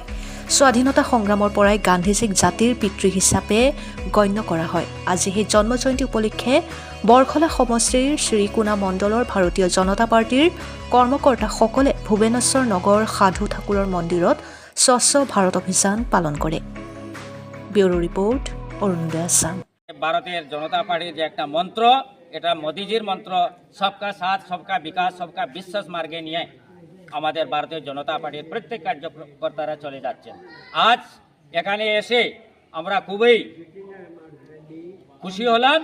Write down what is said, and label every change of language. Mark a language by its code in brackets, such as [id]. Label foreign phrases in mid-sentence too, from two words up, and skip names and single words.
[as] স্বাধীনতা সংগ্ৰামৰ পৰাই গান্ধীজীক জাতিৰ পিতৃ হিচাপে গণ্য কৰা হয়। আজি সেই জন্মজয়ন্তী উপলক্ষে বৰখলা সমষ্টিৰ শ্ৰীকোনা মণ্ডলৰ ভাৰতীয় জনতা পাৰ্টীৰ কৰ্মকৰ্তাসকলে ভুৱনেশ্বৰ নগৰ সাধু ঠাকুৰৰ মন্দিৰত স্বচ্ছ ভাৰত অভিযান পালন কৰে। [bn] ব্যুরো রিপোর্ট, অরুণোদয় আসাম। ভারতের জনতা পার্টির যে একটা মন্ত্র, এটা মোদিজির মন্ত্র, [hi] सबका साथ सबका विकास सबका विश्वास [bn] মার্গে নিয়ে আমাদের ভারতীয় জনতা পার্টির প্রত্যেক কার্যকর্তারা চলে যাচ্ছেন। আজ এখানে এসে আমরা খুবই খুশি হলাম।